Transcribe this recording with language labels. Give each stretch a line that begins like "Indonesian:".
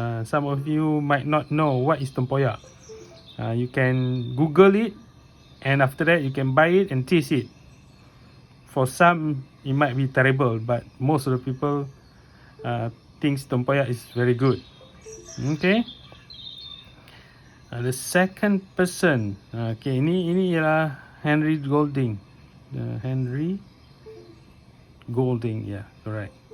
English: Some of you might not know what is tempoyak. You can Google it, and after that you can buy it and taste it. For some it might be terrible, but most of the people thinks tempoyak is very good. Okay. The second person,
Malay: ini ialah
English: Henry Golding. Henry Golding, yeah, correct.